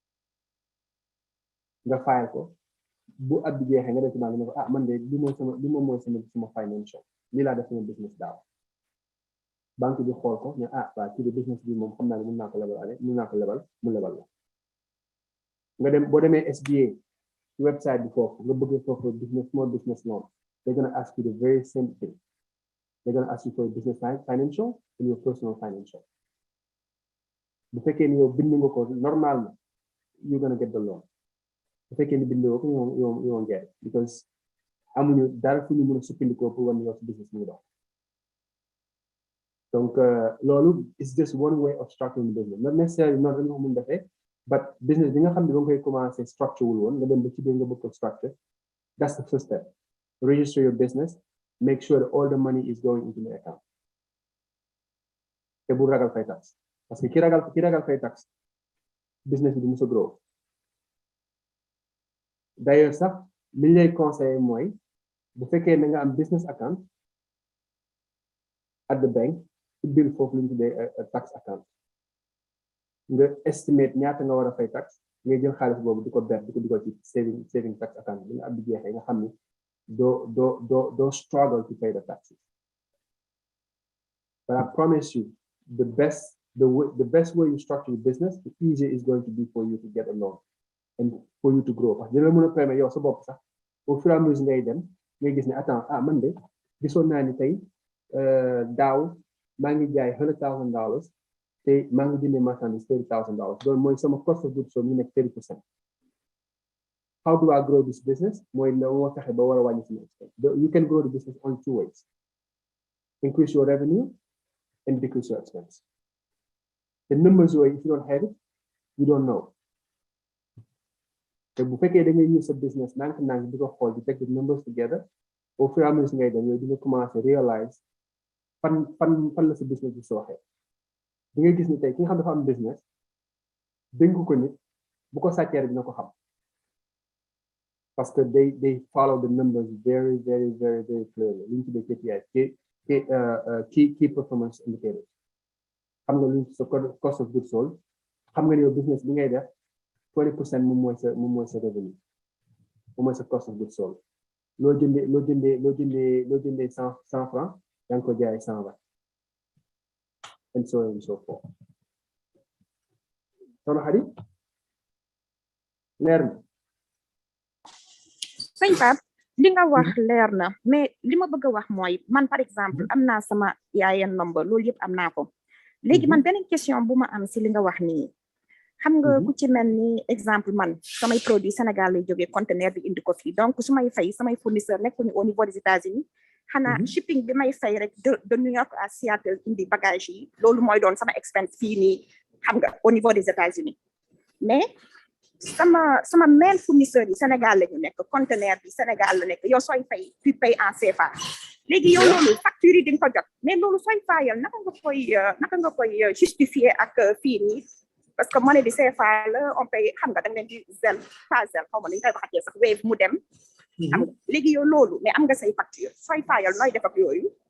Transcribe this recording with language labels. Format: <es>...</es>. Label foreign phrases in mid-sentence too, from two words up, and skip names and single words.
<wo>nga fayal ko bu at bi jeexee nga def ci maa ngi ne ko man de li moom mooy sama financial lii laa def sama business daaw banque bi xool ko ne waa ci business bi moom xam naa ne mën naa ko lebal mu lebal la nga dem boo demee SBA ci website bi foofu nga bëgg foofu</wo> <en>business small business loan they're gonna ask you the very same thing they're gonna ask you for business financial and your personal financial</en> <wo>bu fekkee ni yow bind nga ko normal na</wo> <en>you're gonna get the loan</en> <wo>bu fekkee ni bindoo ko</wo> <en>you won't get it because</en> <wo>amuñu dara fu ñu mën a sukkandikoo pour wan yow business mu dox donc loolu</wo> <en>is just one way of structuring the business not necessarily</en> <wo>noonu rek nga ko mën defee but business bi nga xam ne ba nga koy commencé structure wul woon nga dem ba ci biir nga bëgg ko</wo> <en>structure that's the first step register your business make sure that all the money is going into the account</en> <wo>te bu ragal fay tax</wo> <fr>parce que</fr> <wo>ki ragal fay tax business bi du mës a grow d'ailleurs sax li lay conseillé mooy bu fekkee da nga am</wo> <en>business account at the bank</en> <wo>ubbil foofu lu ñu tuddee</wo> <en>tax account</en> <wo>nga estimate ñaata nga war a fay tax ngay jël xaalis boobu di ko ber di ko dugal ci</wo> <en>saving tax account</en> <wo>bi nga ab di jeexee nga xam ni doo</wo> <en>struggle to pay the taxes. But I promise you, the best way you structure your business, the easier it's going to be for you to get a loan and for you to grow.</en> <fr>Parce que</fr> <wo>dina la mën a permettre yow sa bopp sax</wo> <fr>au fur et à mesure</fr> <wo>ngay dem ngay gis ne attends man de gisoon naa ni tey daaw maa ngi jaay $100,000 te maa ngi jëndee marchandise $30,000 loolu mooy sama</wo> <en>cost of goods sold</en> <wo>ñu nekk 30%.</wo> <en>How do I grow this business?</en> <wo>Mooy la moo fexe ba war a wàññi sama expense.</wo> <en>You can grow the business on two ways: increase your revenue and decrease your expense. The numbers yooyu, if you don't have it, you don't know.</en> <wo>te bu fekkee da ngay use sa business nank di ko xool di</wo> <en>take the numbers together</en> <fr>au fur et à mesure</fr> <wo>ngay dem yow di nga commencer realize fan la sa business bi sooxee. di nga gis ni tey ki nga xam dafa am business dénk ko nit bu ko sàccee dina ko xam</wo> <fr>parce que</fr> <en>they follow the numbers very very very very clearly</en> <wo>li ñu tuddee</wo> <en>KPI key performance indicators.</en> <wo>xam nga lu sa</wo> <en>cost of goods sold</en> <wo>xam nga ni yow business bi ngay def 20% moom mooy sa revenu moom mooy sa</wo> <en>cost of goods sold</en> <wo>loo jëndee 100 francs yaa ngi ko jaay 120</wo> <en>and so on and so forth.</en> <wo>sono Hadith leer na sëñ Pape li nga wax leer na mais li ma bëgg a wax mooy man</wo> <fr>par exemple</fr> <wo>am naa sama yaayeen number loolu yëpp am naa ko léegi man beneen question bu ma am si li nga wax nii xam nga ku ci mel ni exemple man samay produit Sénégal lay jógee conteneur bi indi ko fii donc su may fay samay fournisseur nekkuñu</wo> <fr>au niveau des États-Unis</fr> <wo>xanaa shipping bi may fay rek de New York à Seattle indi bagage yi loolu mooy doon sama expense fii nii xam nga</wo> <fr>au niveau des États-Unis</fr> <wo>mais sama main fournisseur yi Sénégal la ñu nekk conteneur bi Sénégal la nekk yow sooy fay</wo> <fr>tu pay en CFA</fr> <wo>léegi yow loolu facture yi di nga ko jot mais loolu sooy fayal naka nga koy justifier ak fii nii</wo> <fr>parce que</fr> <wo>monnaie bi CFA la</wo> <fr>on paye</fr> <wo>xam nga da nga leen di zel pas zel xaw ma ni ñu koy waxatee sax Wave mu dem xam nga léegi yow loolu mais am nga say facture sooy fayal nooy def ak yooyu</wo>